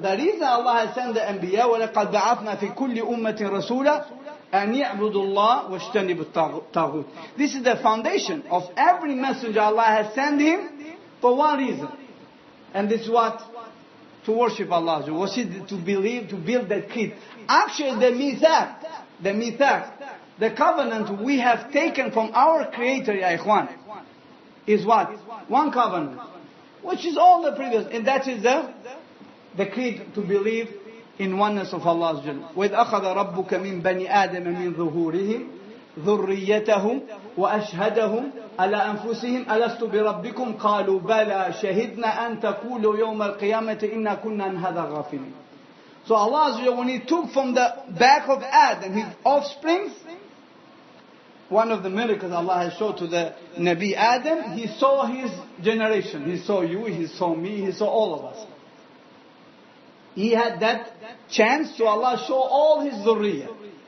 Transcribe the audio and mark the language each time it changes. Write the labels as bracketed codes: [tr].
[en] The reason Allah has sent the anbiya, [ar] وَلَقَدْ بَعَثْنَا فِي كُلِّ أُمَّةٍ رَسُولًا أَنْ يَعْبُدُوا اللَّهَ وَاجْتَنِبُوا الطَّاغُوتَ. [en] This is the foundation of every messenger Allah has sent him for one reason. And this is what? To worship Allah. Was it to believe, to build that creed? Actually, the mithaq, the covenant we have taken from our Creator, ya ikhwan, is what? One covenant, which is all the previous, and that is the creed to believe in oneness of Allah. [ar] وَإِذْ أَخَذَ رَبُّكَ مِنْ بَنِي آدَمَ مِنْ ظُهُورِهِمْ ذريتهم وأشهدهم على أنفسهم ألست بربكم قالوا بلى شهدنا أن تقولوا يوم القيامة إنا كنا عن هذا غافلين. [en] So Allah, when He took from the back of Adam his offspring, one of the miracles Allah has showed to the Nabi Adam, He saw his generation. He saw you, He saw me, He saw all of us. He had that chance to Allah show all His dhurriyyah.